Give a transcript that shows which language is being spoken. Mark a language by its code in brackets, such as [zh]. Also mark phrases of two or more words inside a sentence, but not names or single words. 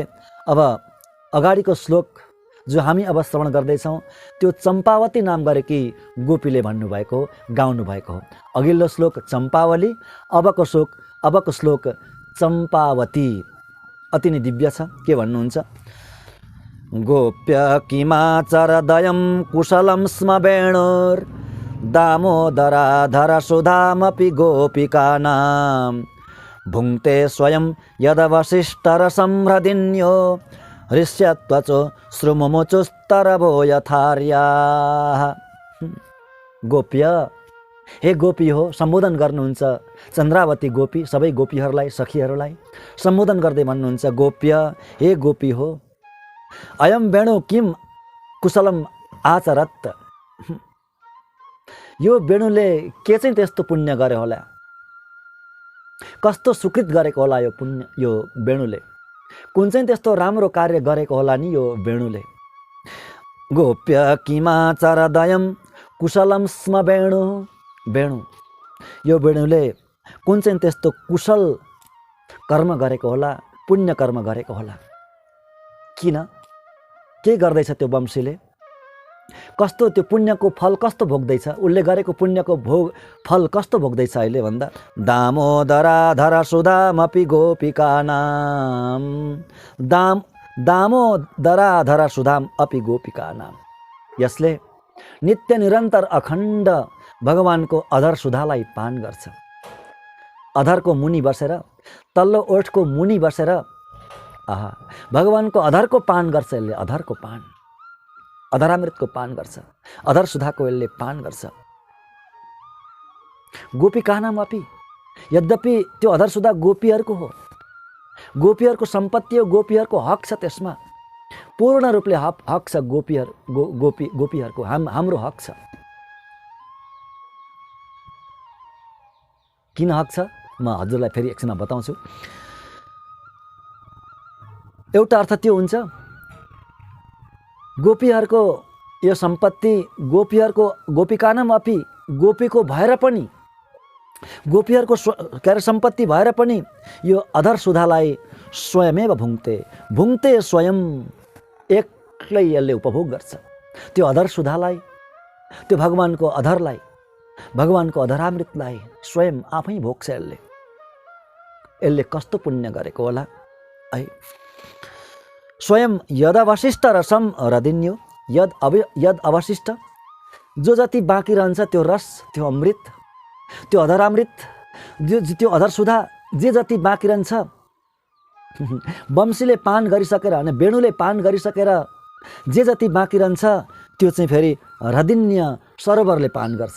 [ne] अब अगाडिको श्लोक जो हामी अब श्रवण गर्दैछौँ त्यो चम्पावती नाम गरेकी गोपीले भन्नुभएको, गाउनुभएको हो। अघिल्लो श्लोक चम्पावली, अबको श्लोक चम्पावती। अति नै दिव्य छ। के भन्नुहुन्छ? [sa] गोप्य किमाचरदयं कुशलं स्म वेणुर् दामोदराधर सुधामपि गोपिकानां भुङ्क्ते स्वयं यदवशिष्टरसं हृदिन्यो ऋष्यत्वचो श्रुममुचुस्तरभो यथार्या। [ne] गोप्य, हे गोपी हो, सम्बोधन गर्नुहुन्छ चन्द्रावती गोपी, सबै गोपीहरूलाई, सखीहरूलाई सम्बोधन गर्दै भन्नुहुन्छ, गोप्य, हे गोपी हो, [sa] अयम वेणु किम कुशलम आचरत। [ne] यो वेणुले के चाहिँ त्यस्तो पुण्य गरे होला, कस्तो सुकृत गरेको होला यो पुण्य, यो वेणुले कुन चाहिँ त्यस्तो राम्रो कार्य गरेको होला नि यो वेणुले। [sa] गोप्य किमाचरदयम कुशलम स्म वेणु। वेणु, [ne] यो वेणुले कुन चाहिँ त्यस्तो कुशल कर्म गरेको होला, पुण्य कर्म गरेको होला। किन, के गर्दैछ त्यो वंशीले, कस्तो त्यो पुण्यको फल कस्तो भोग्दैछ, उसले गरेको पुण्यको फल कस्तो भोग्दैछ अहिले भन्दा। [sa] दामोदराधर सुधामपि गोपिकानाम। दामोदराधर सुधाम अपि गोपिकानाम। [ne] यसले नित्य निरन्तर अखण्ड भगवानको अधर सुधालाई पान गर्छ। अधरको मुनि बसेर, तल्लो ओठको मुनि बसेर आहा भगवानको अधरको पान गर्छ यसले। अधरको पान, अधरामृतको पान गर्छ, अधर सुधाको यसले पान गर्छ। [sa] गोपिकानाम अपि, [ne] यद्यपि त्यो अधर सुधा गोपीहरूको हो, गोपीहरूको सम्पत्ति हो, गोपीहरूको हक छ, त्यसमा पूर्ण रूपले हक छ गोपीहरूको, हाम्रो हक छ। किन हक छ म हजुरलाई फेरि एकछिनमा बताउँछु। एउटा अर्थ त्यो हुन्छ, गोपीहरूको यो सम्पत्ति, गोपीहरूको, [sa] गोपिकानाम अपि, [ne] गोपीको भएर पनि, गोपीहरूको के अरे सम्पत्ति भएर पनि यो अधर सुधालाई [sa] स्वयमेव भुङ्ते स्वयं, [ne] एक्लै यसले उपभोग गर्छ। त्यो अधर सुधालाई, त्यो भगवानको अधरलाई, भगवानको अधरामृतलाई स्वयं आफै भोग्छ यसले। यसले कस्तो पुण्य गरेको होला है। [sa] स्वयं यद अवशिष्ट रसम रदिन्यो, यद अवशिष्ट, [ne] जो जति बाँकी रहन्छ त्यो रस, त्यो अमृत, त्यो अधरामृत, त्यो अधर सुधा जे जति बाँकी रहन्छ, वंशीले पान गरिसकेर, अनि वेणुले पान गरिसकेर जे जति बाँकी रहन्छ त्यो चाहिँ फेरि रदिन्य सरोवरले पान गर्छ।